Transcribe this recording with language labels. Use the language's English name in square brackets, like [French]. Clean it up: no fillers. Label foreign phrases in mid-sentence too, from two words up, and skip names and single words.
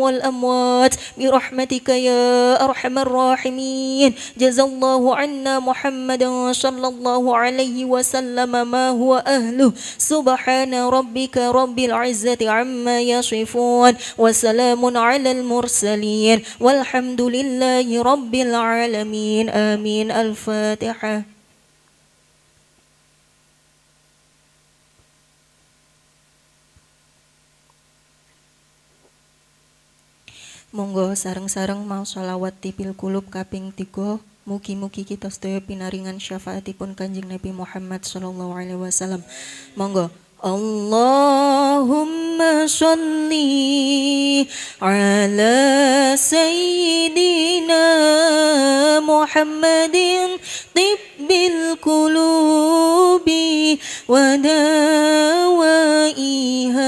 [Arabic] والأموات برحمتك يا أرحم الراحمين جزا الله عنا محمدا صلى الله عليه وسلم ما هو أهله سبحان ربك رب العزة عما يصفون وسلام على المرسلين والحمد لله رب العالمين آمين الفاتحة [Javanese] Monggo sareng-sareng mau sholawat tipil kulub kaping 3. Mugi-mugi kita sedaya pinaringan syafaatipun Kanjeng Nabi Muhammad [Arabic] صلى الله عليه وسلم. Monggo. اللهم صل على سيدنا محمد طب القلوب ودوائها